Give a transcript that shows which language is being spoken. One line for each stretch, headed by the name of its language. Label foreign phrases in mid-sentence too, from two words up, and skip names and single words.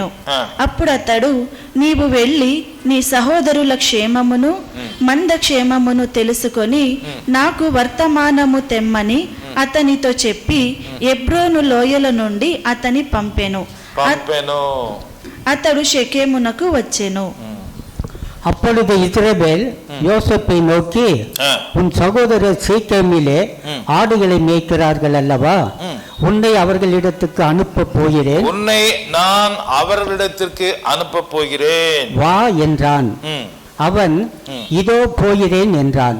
Telugu: అప్పుడు అతడు, నీవు వెళ్ళి నీ సహోదరుల క్షేమమును మంద క్షేమమును తెలుసుకొని నాకు వర్తమానము తెమ్మని అతనితో చెప్పి ఎబ్రోను లోయల నుండి అతని పంపెను. అతడు షెకెమునకు వచ్చెను.
Tamil: அப்பொழுது இஸ்ரவேல் யோசேப்பை நோக்கி, உன் சகோதரர் சீக்கேமிலே ஆடுகளை மேய்க்கிறார்கள் அல்லவா, உன்னை அவர்களிடத்துக்கு அனுப்ப போகிறேன். உன்னை நான் அவர்களிடத்திற்கு அனுப்ப போகிறேன் வா என்றான். அவன், இதோ போகிறேன் என்றான்.